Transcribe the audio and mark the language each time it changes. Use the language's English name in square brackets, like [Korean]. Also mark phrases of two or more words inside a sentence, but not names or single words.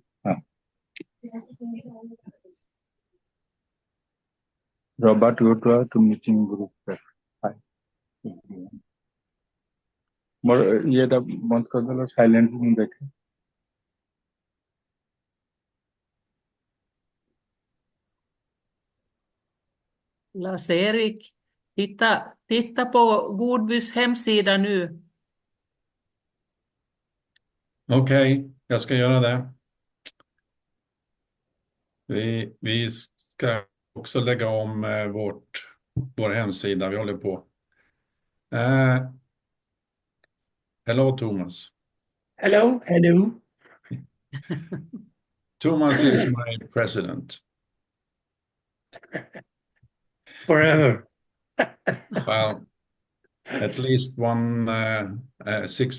[English] Robert, go to meeting group. Hi. [Hindi] ये तो बंद कर दो साइलेंट में देखे [Swedish] Lars-Erik, titta på Godbys hemsida nu. Okej, jag ska göra det. Vi ska också lägga om vår hemsida. Vi håller på. [English] Hello, Thomas. Hello. Thomas is my president. Forever. Well, at least 6